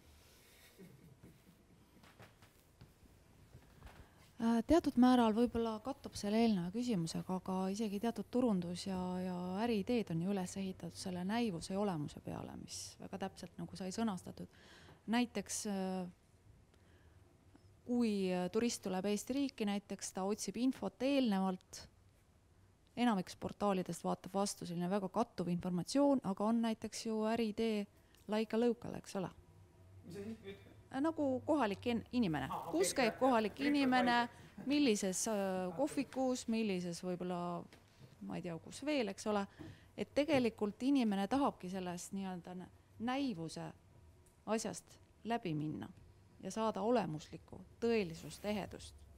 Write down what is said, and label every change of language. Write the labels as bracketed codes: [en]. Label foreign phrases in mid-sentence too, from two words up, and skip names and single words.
[et] Teatud määral võib-olla kattub selle eelneva küsimusega, aga isegi teatud turundus ja äriideed on ju üles ehitatud selle näivuse ja olemuse peale, mis väga täpselt nagu sai sõnastatud. Näiteks kui turist tuleb Eesti riiki, näiteks ta otsib infot eelnevalt, enamiks portaalidest vaatab vastu selline väga kattuv informatsioon, aga on näiteks ju äriidee [en] like a local, [et] eks ole? Mis see ütleb? Nagu kohalik inimene. Kus käib kohalik inimene, millises kohvikus, millises võib-olla, ma ei tea, kus veel, eks ole. Et tegelikult inimene tahabki sellest näivuse asjast läbi minna ja saada olemuslikku tõelisust, ehedust.